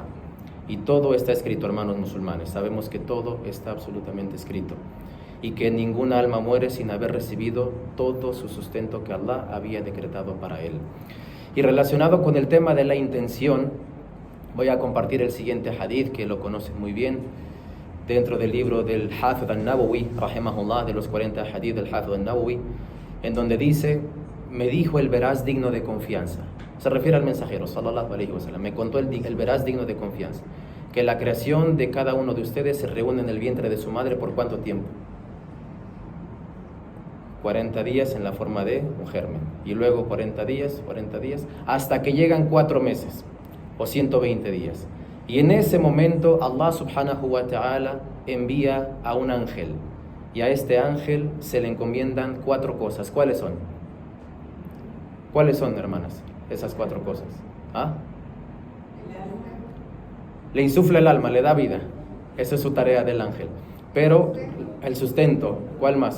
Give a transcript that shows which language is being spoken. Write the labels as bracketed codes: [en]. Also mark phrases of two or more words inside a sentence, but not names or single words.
[es] Y todo está escrito, hermanos musulmanes. Sabemos que todo está absolutamente escrito y que ninguna alma muere sin haber recibido todo su sustento que Allah había decretado para él. Y relacionado con el tema de la intención, voy a compartir el siguiente hadith que lo conocen muy bien, dentro del libro del Hafidh al-Nawawi, rahimahullah, de los 40 hadith del Hafidh al-Nawawi, en donde dice: me dijo el veraz digno de confianza. Se refiere al mensajero, [ar] صلى الله عليه وسلم. [es] Me contó el veraz digno de confianza, que la creación de cada uno de ustedes se reúne en el vientre de su madre ¿por cuánto tiempo? 40 días en la forma de un germen, y luego 40 días, hasta que llegan 4 meses o 120 días. Y en ese momento Allah [ar] سبحانه وتعالى [es] envía a un ángel, y a este ángel se le encomiendan 4 cosas. ¿Cuáles son? ¿Cuáles son, hermanas, esas 4 cosas? ¿Ah? Le insufla el alma, le da vida. Esa es su tarea del ángel. Pero el sustento, ¿cuál más?